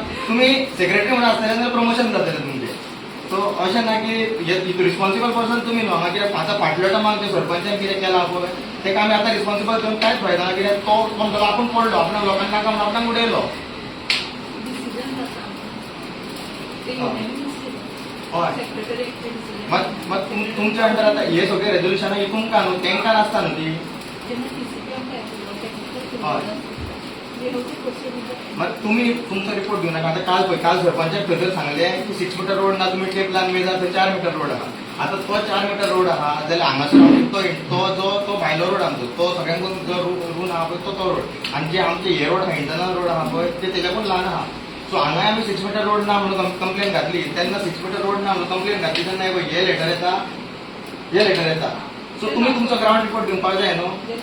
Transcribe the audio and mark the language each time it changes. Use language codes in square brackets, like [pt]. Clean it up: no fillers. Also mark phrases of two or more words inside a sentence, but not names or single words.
[kok] तुमी सेक्रेटरी म्हणून आसतले जाल्यार प्रमोशन जातलें तुमचें सो अशें ना की [en] responsible person [kok] तुमी न्हू हांगा कित्याक आतां फाटल्या टायमाक ते सरपंचान कितें केलां पळय तेका आमी आतां रिस्पॉन्सिबल करून कांयच फायदा ना कित्याक तो म्हणटलो आपूण पडलो आपणाक लोकांक नाका म्हणून आपणाक उडयलो हय मग तुमच्या अंडर आता हे सगळे रेजोल्युशन इथून का न्हू तेंका नासता न्हू ती [mr] मग तुम्ही तुमचा रिपोर्ट घेऊ नका आता काल [kok] सरपंचाक खंय सांगले की 6 मीटर रोड ना तुम्ही टेप लावन मेजा थंय 4 मीटर रोड आहा आता तो 4 मीटर रोड आहा जाल्यार हांगासर तो भायलो रोड आमचो तो सगळ्यांकून जो रूल आहा पळय तो रोड आणि जे आमचे हे रोड आहा [en] internal road [kok] आहा पळय ते तेच्याकून ल्हान आहा सो हांगा आमी 6 मीटर रोड ना म्हणून कंप्लेन घातली तेन्ना 6 मीटर रोड ना म्हणून कंप्लेन घातली तेन्ना हे लेटर येता सो तुम्ही तुमचो [en] ground report [kok] दिवपाक जाय न्हू